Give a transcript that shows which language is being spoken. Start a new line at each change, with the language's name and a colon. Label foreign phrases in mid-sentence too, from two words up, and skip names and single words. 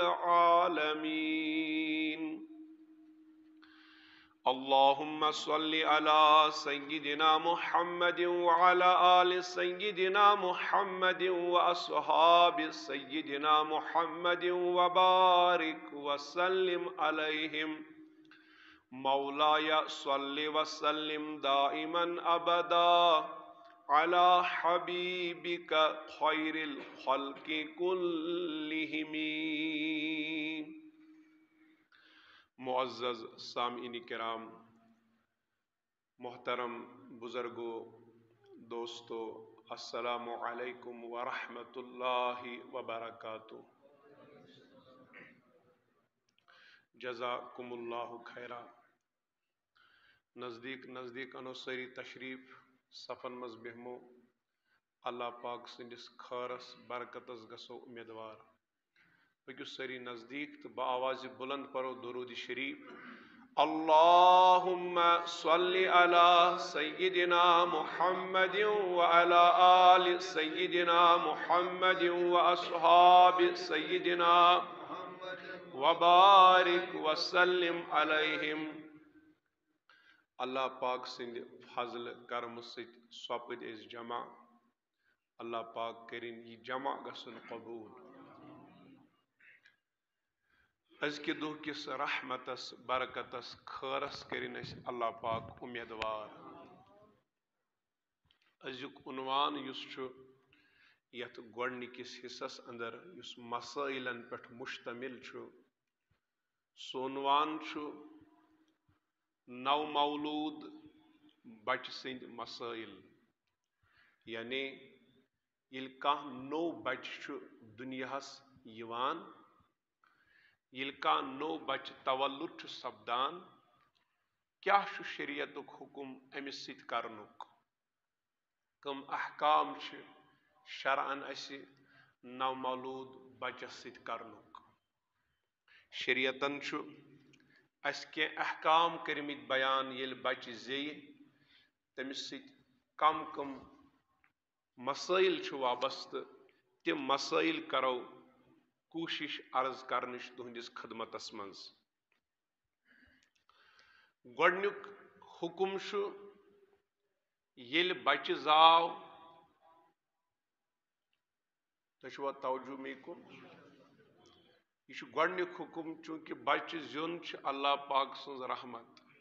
Arabic: العالمين اللهم صل على سيدنا محمد وعلى آل سيدنا محمد وأصحاب سيدنا محمد وبارك وسلم عليهم مولاي صل وسلم دائما أبدا على حبيبك خير الخلق كلهم.
Urdu: معزز سامعین کرام، محترم بزرگوں، دوستو،
Arabic: السلام علیکم ورحمۃ اللہ وبرکاتہ. جزاکم اللہ خیرا.
Kashmiri: نزدیک انو سری تشریف صفن مز بہمو. اللہ پاک سندس خیرس برکتس گسو امیدوار. پکیو سری نزدیک تو
Urdu: بآواز بلند
Kashmiri: پرو درود شریف.
Arabic: اللہم صلی علی سیدنا محمد وعلی آل سیدنا محمد واصحاب سیدنا وبارک وسلم علیہم.
Kashmiri: اللہ پاک سند فضل کرم ست سپد اس جمع. اللہ پاک کرن یہ جمع گسن قبول. ازکہ دہ کس رحمتس برکتس خیرس کرن اس اللہ پاک امیدوار. ازیک عنوان یس یت گوڑنکس حصس اندر یس مسائلن پہ مشتمل سو عنوان نو مولود بچ سند مسائل. یعنی یل کان نو بچ دنیاس یوان، یل کان نو بچ تولد سپدان، کیا شریعت حکم امس ست کرنک، کم احکام شرعن اس نو مولود بچس ست کرنک. شریعتن اس کی احکام کرمت بیان. یل بچ زی تمس ست کم کم مسائل وابستہ، تم مسائل کرو کوشش عرض کرنش تہندس خدمتس منز. گوڑنیک حکم یل بچہ زاو. تشوا توجہ می کن. یہ گوڑنیک حکم چونکہ بچہ زیون اللہ پاک سن رحمت.